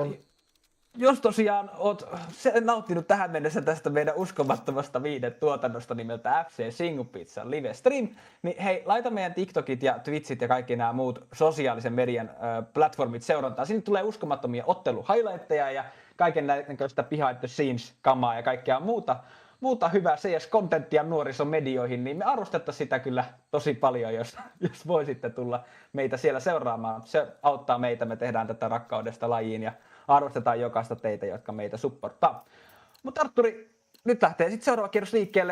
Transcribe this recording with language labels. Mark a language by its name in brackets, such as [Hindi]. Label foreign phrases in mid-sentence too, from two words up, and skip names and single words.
[Finnish] Jos tosiaan oot nauttinut tähän mennessä tästä meidän uskomattomasta viihdetuotannosta nimeltä FC Single Pizza Live Stream, niin hei, laita meidän TikTokit ja Twitchit ja kaikki nämä muut sosiaalisen median platformit seurantaan. Sinne tulee uskomattomia ottelu-highlightteja ja kaiken näköistä [English] behind the scenes- [Finnish] kamaa ja kaikkea muuta hyvää CS-kontenttia nuorisomedioihin, niin me arvostettaisiin sitä kyllä tosi paljon, jos voisitte tulla meitä siellä seuraamaan. Se auttaa meitä, me tehdään tätä rakkaudesta lajiin ja arvostetaan jokaista teitä, jotka meitä supporttaa. Mutta Arturi, nyt lähtee sitten seuraava kierros liikkeelle.